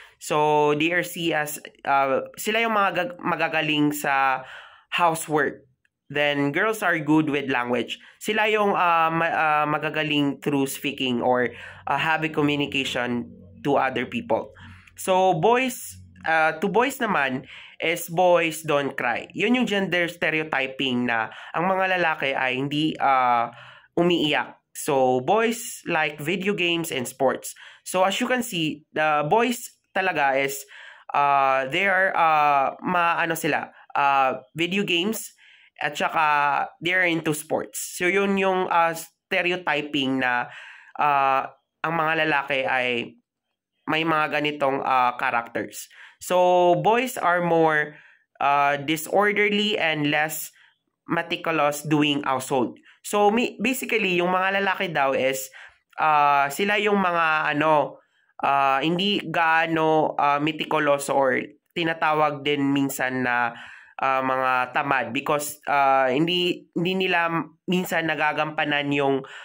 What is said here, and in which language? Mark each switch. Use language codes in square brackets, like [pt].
[en] So they are see as [tl] sila yung mga magagaling sa housework. [en] Then girls are good with language. [tl] Sila yung magagaling [en] through speaking or having communication to other people. So boys to boys naman is boys don't cry. [tl] Yun yung gender stereotyping na ang mga lalaki ay hindi umiiyak. [en] So, boys like video games and sports. So, as you can see, the boys talaga is they are [tl] ano sila, [en] video games at saka they're into sports. [tl] So, yun yung stereotyping na ang mga lalaki ay may mga ganitong characters. [en] So, boys are more disorderly and less meticulous doing household. [tl] So, basically, yung mga lalaki daw is sila yung mga hindi gaano meticulous or tinatawag din minsan na mga tamad because hindi nila minsan nagagampanan yung